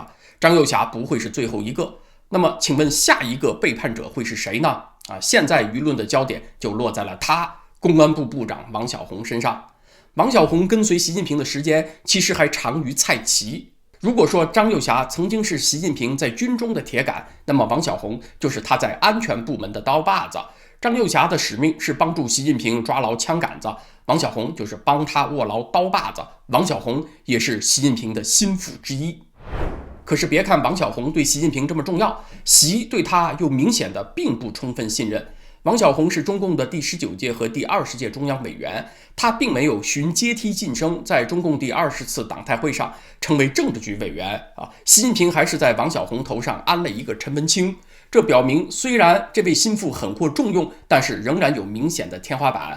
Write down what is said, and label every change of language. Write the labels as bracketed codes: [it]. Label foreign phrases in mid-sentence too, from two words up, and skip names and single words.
[zh] 張又俠不會是最後一個。那麼，請問下一個背叛者會是誰呢？現在輿論的焦點就落在了他，公安部部長王小洪身上。王小洪跟隨習近平的時間其實還長於蔡奇。如果說張又俠曾經是習近平在軍中的鐵桿，那麼王小洪就是他在安全部門的刀把子。張又俠的使命是幫助習近平抓牢槍桿子，王小洪就是幫他握牢刀把子。王小洪也是習近平的心腹之一。可是別看王小洪對習近平這麼重要，習對他又明顯的並不充分信任。王小洪是中共的第19 屆和第20屆中央委員，他並沒有循階梯晉升，在中共第20次黨代會上成為政治局委員習近平還是在王小洪頭上安了一個陳文清，這表明雖然這位心腹很獲重用，但是仍然有明顯的天花板。